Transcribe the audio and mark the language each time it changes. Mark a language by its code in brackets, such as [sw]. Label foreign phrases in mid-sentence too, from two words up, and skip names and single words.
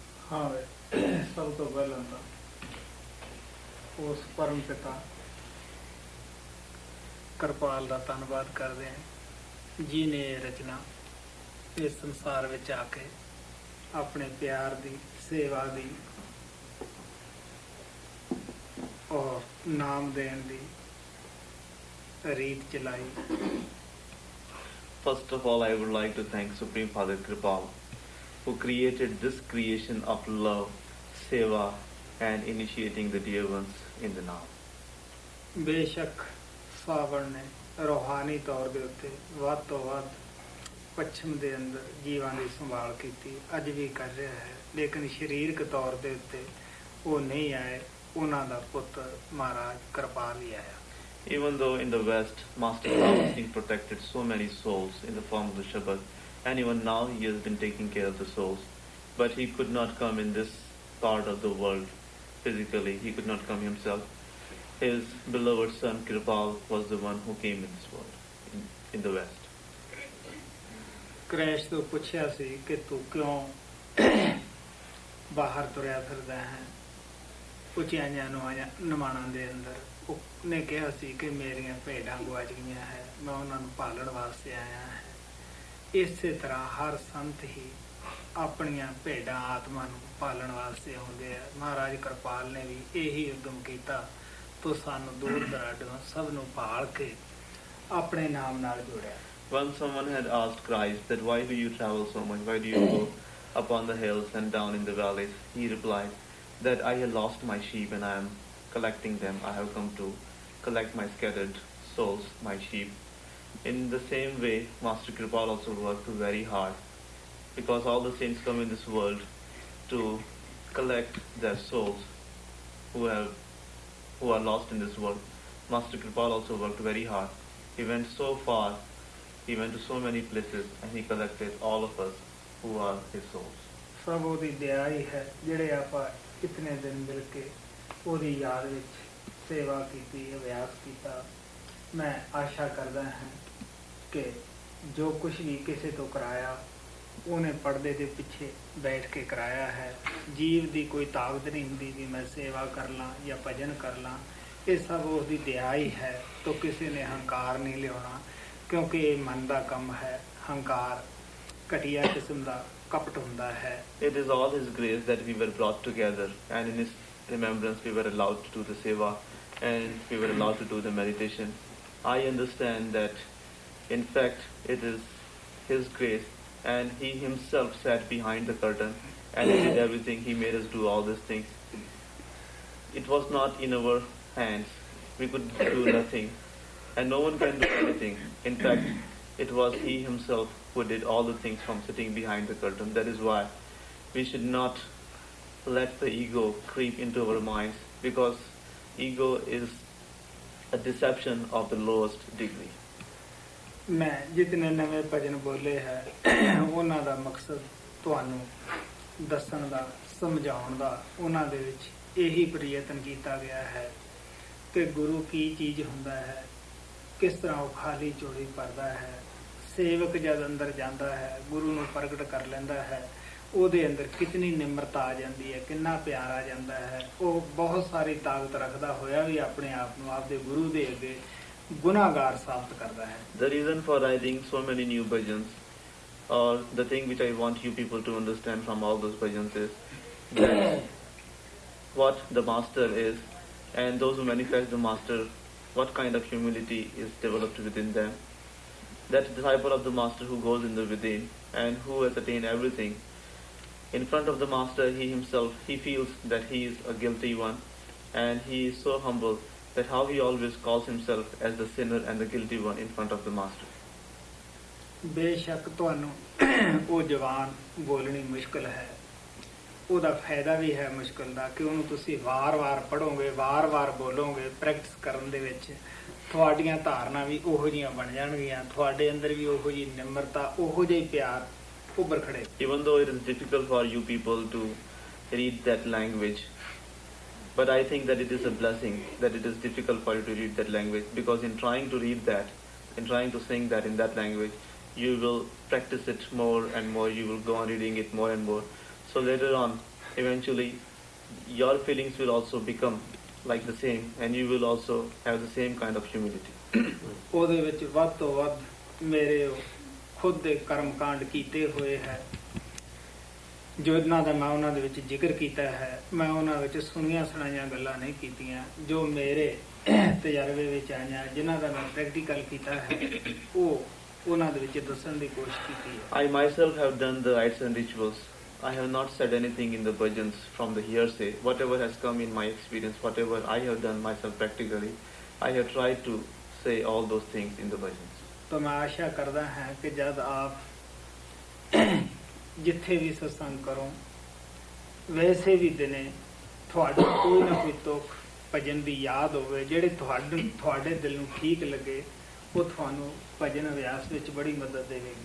[pa] ਹਾਂ ਵੇ, ਸਭ ਤੋਂ ਪਹਿਲਾਂ ਤਾਂ ਉਸ ਪਰਮ ਪਿਤਾ ਕਿਰਪਾਲ ਦਾ ਧੰਨਵਾਦ ਕਰਦੇ ਹਾਂ ਜਿਨੇ ਇਹ ਰਚਨਾ ਇਸ ਸੰਸਾਰ ਵਿੱਚ ਆ ਕੇ ਆਪਣੇ ਪਿਆਰ ਦੀ ਸੇਵਾ ਦੀ ਔਰ ਨਾਮ ਦੇਣ ਦੀ ਰੀਤ ਚਲਾਈ। [en] First of all, I would like to thank Supreme Father Kripal, who created this creation of love, seva, and initiating the dear ones in the now. [pa] ਬੇਸ਼ੱਕ ਸਾਵਣ ਨੇ ਰੂਹਾਨੀ ਤੌਰ ਦੇ ਉੱਤੇ ਵੱਧ ਤੋਂ ਵੱਧ ਪੱਛਮ ਦੇ ਅੰਦਰ ਜੀਵਾਂ ਦੀ ਸੰਭਾਲ ਕੀਤੀ, ਅੱਜ ਵੀ ਕਰ ਰਿਹਾ ਹੈ, ਲੇਕਿਨ ਸਰੀਰਕ ਤੌਰ ਦੇ ਉੱਤੇ ਉਹ ਨਹੀਂ ਆਏ। ਉਹਨਾਂ ਦਾ ਪੁੱਤਰ ਮਹਾਰਾਜ ਕਿਰਪਾਲ ਹੀ ਆਇਆ। [en] Even though in the West, Master További Singh protected so many souls in the form of the Shabad, and even now he has been taking care of the souls, but he could not come in this part of the world physically. He could not come himself. His beloved son Kripal was the one who came in this world, in the West. [pa] ਕ੍ਰੈਸ਼ ਤੋਂ ਪੁੱਛਿਆ ਸੀ ਕਿ ਤੂੰ ਕਿਉਂ ਬਾਹਰ ਤੁਰਿਆ ਫਿਰਦਾ ਹੈ ਉਚਾਈਆਂ ਨਿਮਾਣਾਂ ਦੇ ਅੰਦਰ। ਉਹਨੇ ਕਿਹਾ ਸੀ ਕਿ ਮੇਰੀਆਂ ਭੇਡਾਂ ਗੁਆਚ ਗਈਆਂ ਹੈ, ਮੈਂ ਉਹਨਾਂ ਨੂੰ ਪਾਲਣ ਵਾਸਤੇ ਆਇਆ ਹੈ। ਇਸੇ ਤਰ੍ਹਾਂ ਹਰ ਸੰਤ ਹੀ ਆਪਣੀਆਂ ਭੇਡਾਂ ਆਤਮਾ ਨੂੰ ਪਾਲਣ ਵਾਸਤੇ ਆਉਂਦੇ ਆ। ਮਹਾਰਾਜ ਕਿਰਪਾਲ ਨੇ ਵੀ ਇਹੀ ਉਦਮ ਕੀਤਾ ਤੋ ਸਾਨੂੰ ਦੂਰ ਦਰਾਡੋਂ ਸਭ ਨੂੰ ਭਾਲ ਕੇ ਆਪਣੇ ਨਾਮ ਨਾਲ ਜੋੜਿਆ। [en] Once someone had asked Christ that why do you travel so much, why do you go upon the hills and down in the valleys, he replied that I have lost my sheep and I am collecting them. I have come to collect my scattered souls, my sheep. In the same way, Master Kripal also worked very hard, because all the saints come in this world to collect their souls who are lost in this world. Master Kripal also worked very hard. He went so far, he went to so many places, and he collected all of us who are his souls. [pa] ਸਭ ਉਹਦੀ ਦਇਆ ਹੀ ਹੈ ਜਿਹੜੇ ਆਪਾਂ ਇਤਨੇ ਦਿਨ ਮਿਲ ਕੇ ਉਹਦੀ ਯਾਦ ਵਿੱਚ ਸੇਵਾ ਕੀਤੀ, ਅਭਿਆਸ ਕੀਤਾ। ਮੈਂ ਆਸ਼ਾ ਕਰਦਾ ਹਾਂ ਕਿ ਜੋ ਕੁਝ ਵੀ ਕਿਸੇ ਤੋਂ ਕਰਾਇਆ ਉਹਨੇ ਪਰਦੇ ਦੇ ਪਿੱਛੇ ਬੈਠ ਕੇ ਕਰਾਇਆ ਹੈ। ਜੀਵ ਦੀ ਕੋਈ ਤਾਕਤ ਨਹੀਂ ਹੁੰਦੀ ਵੀ ਮੈਂ ਸੇਵਾ ਕਰ ਲਾਂ ਜਾਂ ਭਜਨ ਕਰ ਲਾਂ, ਇਹ ਸਭ ਉਸਦੀ ਦਇਆ ਹੀ ਹੈ। ਤਾਂ ਕਿਸੇ ਨੇ ਹੰਕਾਰ ਨਹੀਂ ਲਿਆਉਣਾ, ਕਿਉਂਕਿ ਇਹ ਮਨ ਦਾ ਕੰਮ ਹੈ। ਹੰਕਾਰ ਘਟੀਆ ਕਿਸਮ ਦਾ ਕਪਟ ਹੁੰਦਾ ਹੈ। [en] It is all His grace that we were brought together, and in His remembrance we were allowed to do the seva, and we were allowed to do the meditation. I understand that in fact it is His grace, and He Himself sat behind the curtain and He did everything. He made us do all these things. It was not in our hands. We could do nothing, and no one can do anything. In fact, it was He Himself who did all the things from sitting behind the curtain. That is why we should not let the ego creep into our minds, because ego is a deception of the lowest degree. [pa] ਮੈਂ ਜਿਤਨੇ ਨਵੇਂ ਭਜਨ ਬੋਲੇ ਹੈ ਉਹਨਾਂ ਦਾ ਮਕਸਦ ਤੁਹਾਨੂੰ ਦੱਸਣ ਦਾ, ਸਮਝਾਉਣ ਦਾ, ਉਹਨਾਂ ਦੇ ਵਿੱਚ ਇਹੀ ਪ੍ਰਯਤਨ ਕੀਤਾ ਗਿਆ ਹੈ ਕਿ ਗੁਰੂ ਕੀ ਚੀਜ਼ ਹੁੰਦਾ ਹੈ, ਕਿਸ ਤਰ੍ਹਾਂ ਉਹ ਖਾਲੀ ਝੋਲੀ ਭਰਦਾ ਹੈ। ਸੇਵਕ ਜਦ ਅੰਦਰ ਜਾਂਦਾ ਹੈ, ਗੁਰੂ ਨੂੰ ਪ੍ਰਗਟ ਕਰ ਲੈਂਦਾ ਹੈ, ਉਹਦੇ ਅੰਦਰ ਕਿਤਨੀ ਨਿਮਰਤਾ ਆ ਜਾਂਦੀ ਹੈ, ਕਿੰਨਾ ਪਿਆਰ ਆ ਜਾਂਦਾ ਹੈ। ਉਹ ਬਹੁਤ ਸਾਰੀ ਤਾਕਤ ਰੱਖਦਾ ਹੋਇਆ ਵੀ ਆਪਣੇ ਆਪ ਨੂੰ ਆਪਦੇ ਗੁਰੂ ਦੇ ਅੱਗੇ ਗੁਨਾਹਗਾਰ ਸਾਬਤ ਕਰਦਾ ਹੈ। [en] The reason for writing so many new bhajans, or the thing which I want you people to understand from all those bhajans, is that what the master is, and those who manifest the master, what kind of humility is developed within them. That disciple of the master who goes in the within and who has attained everything, in front of the master he himself, he feels that he is a guilty one, and he is so humble that how he always calls himself as the sinner and the guilty one in front of the master. [pa] ਬੇਸ਼ੱਕ ਤੁਹਾਨੂੰ ਉਹ ਜਵਾਨ ਬੋਲਣੀ ਮੁਸ਼ਕਲ ਹੈ, ਉਹਦਾ ਫਾਇਦਾ ਵੀ ਹੈ ਮੁਸ਼ਕਲ ਦਾ ਕਿ ਉਹਨੂੰ ਤੁਸੀਂ ਵਾਰ-ਵਾਰ ਪੜ੍ਹੋਗੇ, ਵਾਰ-ਵਾਰ ਬੋਲੋਗੇ। ਪ੍ਰੈਕਟਿਸ ਕਰਨ ਦੇ ਵਿੱਚ ਤੁਹਾਡੀਆਂ ਧਾਰਨਾ ਵੀ ਉਹੋ ਜਿਹੀਆਂ ਬਣ ਜਾਣਗੀਆਂ, ਤੁਹਾਡੇ ਅੰਦਰ ਵੀ ਉਹੋ ਜਿਹੀ ਨਿਮਰਤਾ, ਉਹੋ ਜਿਹਾ ਪਿਆਰ ਉੱਭਰ ਖੜੇ। [en] Even though it is difficult for you people to read that language, but I think that it is a blessing that it is difficult for you to read that language, because in trying to read that, in trying to sing that in that language, you will practice it more and more, you will go on reading it more and more. So later on, eventually your feelings will also become like the same, and you will also have the same kind of humility. [pa] ਉਹਦੇ ਵਿੱਚ ਵੱਧ ਤੋਂ ਵੱਧ ਮੇਰੇ ਖੁਦ ਦੇ ਕਰਮ ਕਾਂਡ ਕੀਤੇ ਹੋਏ ਹੈ, ਜੋ ਇਹਨਾਂ ਦਾ ਮੈਂ ਉਹਨਾਂ ਦੇ ਵਿੱਚ ਜ਼ਿਕਰ ਕੀਤਾ ਹੈ। ਮੈਂ ਉਹਨਾਂ ਵਿੱਚ ਸੁਣੀਆਂ ਸੁਣਾਈਆਂ ਗੱਲਾਂ ਨਹੀਂ ਕੀਤੀਆਂ, ਜੋ ਮੇਰੇ ਤਜਰਬੇ ਵਿੱਚ ਆਈਆਂ, ਜਿਨ੍ਹਾਂ ਦਾ ਮੈਂ ਪ੍ਰੈਕਟੀਕਲ ਕੀਤਾ ਹੈ, ਉਹ ਉਹਨਾਂ ਦੇ ਵਿੱਚ ਦੱਸਣ ਦੀ ਕੋਸ਼ਿਸ਼ ਕੀਤੀ ਹੈ। [en] I myself have done the rites and rituals. I have not said anything in the bhajans from the hearsay. Whatever has come in my experience, whatever I have done myself practically, I have tried to say all those things in the bhajans. [pa] ਤੋ ਮੈਂ ਆਸ਼ਾ ਕਰਤਾ ਹੈ ਕਿ ਜਬ ਆਪ ਜਿਥੇ ਭੀ ਸਤਸੰਗ ਕਰੋ, ਵੈਸੇ ਭੀ ਦਿਨੇ ਥੋੜਾ ਕੋਈ ਨਾ ਕੋਈ ਤੁਖ ਭਜਨ ਕੀ ਯਾਦ ਹੋਵੇ, ਜੇੜੇ ਥੋੜੇ ਦਿਲ ਨੂੰ ਠੀਕ ਲਗੇ, ਵੋ ਥਾਨੂੰ ਭਜਨ ਅਭਿਆਸ ਵਿਚ ਬੜੀ ਮਦਦ ਦੇਵੇਗੀ।